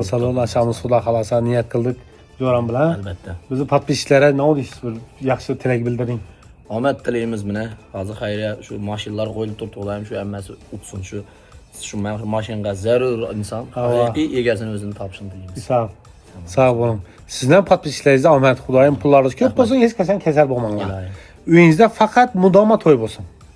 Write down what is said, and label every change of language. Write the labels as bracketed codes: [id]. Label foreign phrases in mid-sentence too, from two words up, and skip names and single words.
[uz] Avtosalon ochamiz Xudo xolasa niyat qildik. Jo'ram bilan. Albatta. Bizni podpischilarga nima deysiz? Bir yaxshi tilak bildiring. Omad tilaymiz mana. Hozir xayriya shu mashinalar qo'yilib turibdi, Xudoyim shu hammasi o'tsin shu mashinaga zarur inson haqiqiy egasini o'zini topishini tilaymiz. [tr] Sağ olun. [uz] Sizden podpischilaringizga omad, Xudoyim pullaringiz ko'p bo'lsin, hech qachon kasal bo'lmanglar. Uyingizda faqat mudoma to'y bo'lsin.